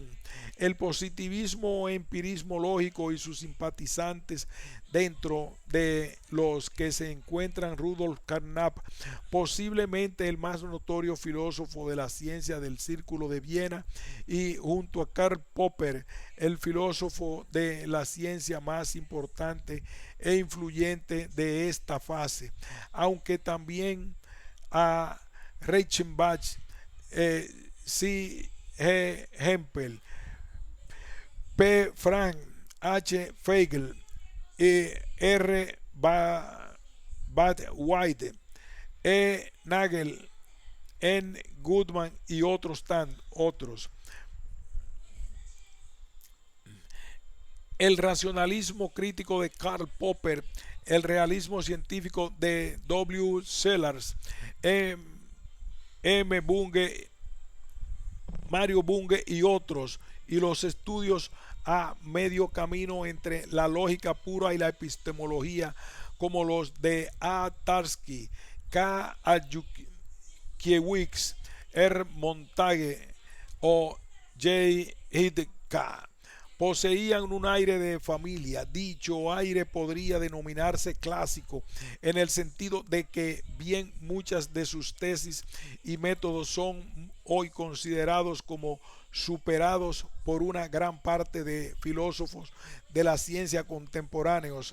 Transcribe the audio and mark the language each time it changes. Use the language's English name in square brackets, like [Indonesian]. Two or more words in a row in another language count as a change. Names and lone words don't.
[Spanish] El positivismo o empirismo lógico y sus simpatizantes, dentro de los que se encuentran Rudolf Carnap, posiblemente el más notorio filósofo de la ciencia del Círculo de Viena, y junto a Karl Popper, el filósofo de la ciencia más importante e influyente de esta fase, aunque también a Reichenbach, C. G. Hempel, P. Frank, H. Fagel, R. White, E. Nagel, N. Goodman y otros. El racionalismo crítico de Karl Popper, el realismo científico de W. Sellars, M. Bunge, Mario Bunge y otros, y los estudios a medio camino entre la lógica pura y la epistemología, como los de A. Tarski, K. Kiewicz, R. Montague o J. Hidka, poseían un aire de familia. Dicho aire podría denominarse clásico en el sentido de que bien muchas de sus tesis y métodos son hoy considerados como superados por una gran parte de filósofos de la ciencia contemporáneos.